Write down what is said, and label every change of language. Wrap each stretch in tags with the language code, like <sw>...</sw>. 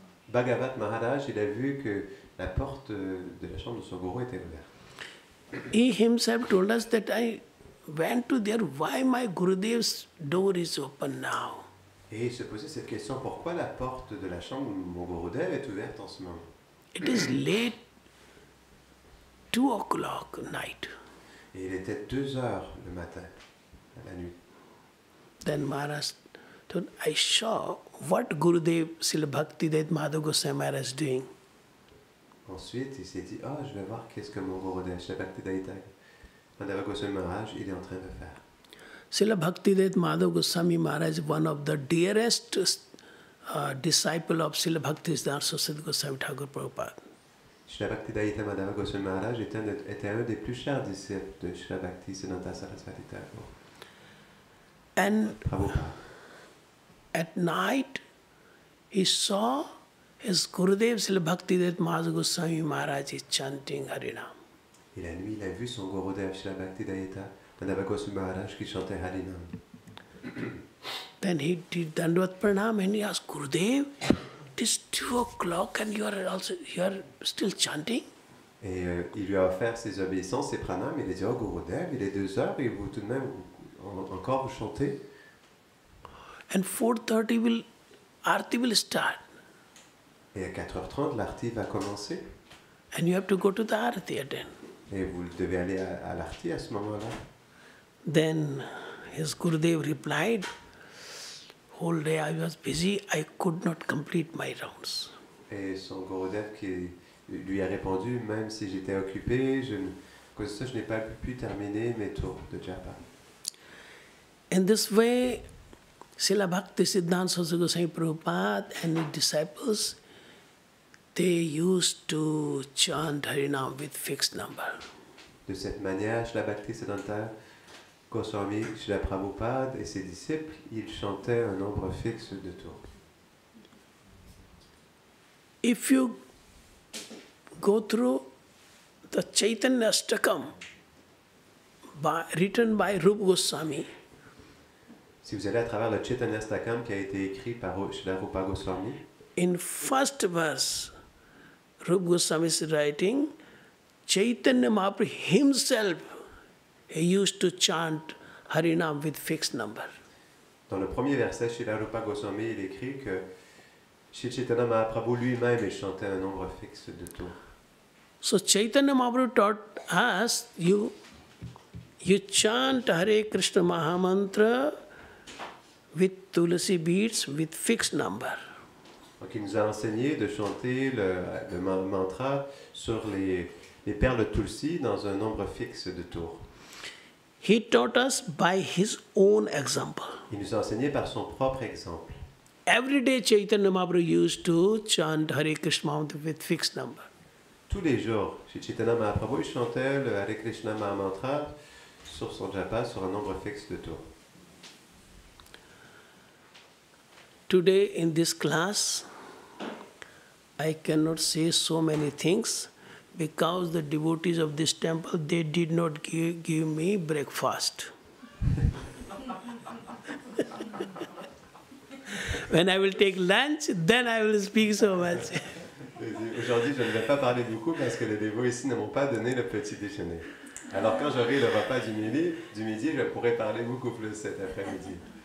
<fr>Bhagavat Maharaj, il a vu que la porte de la chambre de son gourou était ouverte.</fr> <en>He himself told us that I went to there, why my Gurudev's door is open now?</en> <fr>Et il se posait cette question, pourquoi la porte de la chambre de mon Gurudev est ouverte en ce moment?</fr> <en>It is late, 2 o'clock night.</en> <fr>Et il était 2 heures le matin, à la nuit.</fr> <en>Then Maharaj told, I saw what Gurudev Srila Bhakti Dayat Madhava Goswami Maharaj is doing.</en> <fr>Ensuite, il s'est dit, je vais voir qu'est-ce que mon Gurudev, Srila Bhakti Dayat Madhava Goswami Maharaj, il est en train de faire.</fr> <en>Srila Bhakti Dayat Madhava Goswami Maharaj, one of the dearest disciple of Srila Bhakti Siddhanta Saraswati Goswami Thakur Prabhupada.</en> <fr>Srila Bhakti Dayat Madhava Goswami Maharaj était un des plus chers disciples de Srila Bhakti Siddhanta Saraswati Thakur.</fr> <en>And Prabhupada. At night, he saw his Gurudev Srila Bhakti Dayat Madhava Goswami Maharaj is chanting Harinam.</en> <fr>Et la nuit, il a vu son Gurudev Srila Bhakti Dayata Madhava Goswami Maharaj qui chantait Harinam.</fr> <en>Then he did Dandavat Pranam and he asked, Gurudev, it is 2 o'clock and you are still chanting?</en> <fr>Et il lui a offert ses obéissances, ses pranams. Il a dit, Gurudev, il est 2 heures et vous tout de même encore vous chantez.</fr> <en>And 4:30 Arti will start.</en> <fr>Et à 4h30, l'arti va commencer.</fr> <en>And you have to go to the Arti again.</en> <fr>Et vous devez aller à l'arti à ce moment-là.</fr> <en>Then his Gurudev replied, whole day I was busy, I could not complete my rounds.</en> <fr>Et son Gurudev qui lui a répondu, même si j'étais occupé, à cause de ça, je n'ai pas pu terminer mes tours de japa.</fr> <en>In this way, Srila Bhakti Siddhanta Saraswati Goswami Prabhupada and his disciples, they used to chant Harinam with fixed number.</en> <fr>De cette manière, Srila Bhakti Siddhanta Goswami, Srila Prabhupada et ses disciples, ils chantaient un nombre fixe de tours.</fr> <en>If you go through the Chaitanya Astakam written by Rupa Goswami,</en> <fr>Si vous allez à travers le Chaitanya Astakam qui a été écrit par Srila Rupa Goswami,</fr> <en>in first verse, Rupa Goswami is writing, Chaitanya Mahaprabhu himself, he used to chant Harinam with fixed number.</en> <fr>dans le premier verset, Srila Rupa Goswami, il écrit que Shri Chaitanya Mahaprabhu lui-même, il chantait un nombre fixe de tours.</fr> <en>So Chaitanya Mahaprabhu taught us, you chant Hare Krishna Mahamantra with Tulasi beads with fixed number.</en> <fr>Donc il nous a enseigné de chanter le mantra sur les perles Tulsi dans un nombre fixe de tours.</fr> <en>He taught us by his own example.</en> <fr>Il nous a enseigné par son propre exemple.</fr> <en>Every day Chaitanya Mahaprabhu used to chant Hare Krishna Mahamantra with fixed number.</en> <fr>Tous les jours, chez Chaitanya Mahaprabhu, il chantait le Hare Krishna Mahamantra sur son japa, sur un nombre fixe de tours.</fr> <en>Today in this class, I cannot say so many things because the devotees of this temple, they did not give me breakfast. When I will take lunch, then I will speak so much.</en> <fr>Aujourd'hui, je ne vais pas parler beaucoup parce que les dévots ici ne m'ont pas donné le petit déjeuner. Alors quand j'aurai le repas du midi, je pourrai parler beaucoup plus cet après-midi.</fr>